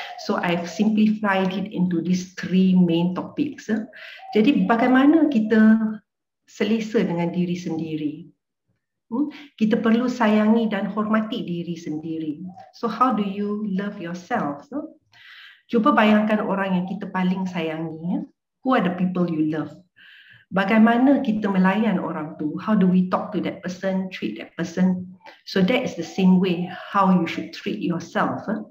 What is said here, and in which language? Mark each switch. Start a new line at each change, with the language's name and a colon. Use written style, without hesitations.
English: So, I've simplified it into these three main topics.
Malay: Jadi, bagaimana kita selesa dengan diri sendiri? Kita perlu sayangi dan hormati diri sendiri.
English: So, how do you love yourself?
Malay: Cuba bayangkan orang yang kita paling sayangi.
English: Who are the people you love?
Malay: Bagaimana kita melayan orang tu?
English: How do we talk to that person, treat that person? So that is the same way how you should treat yourself.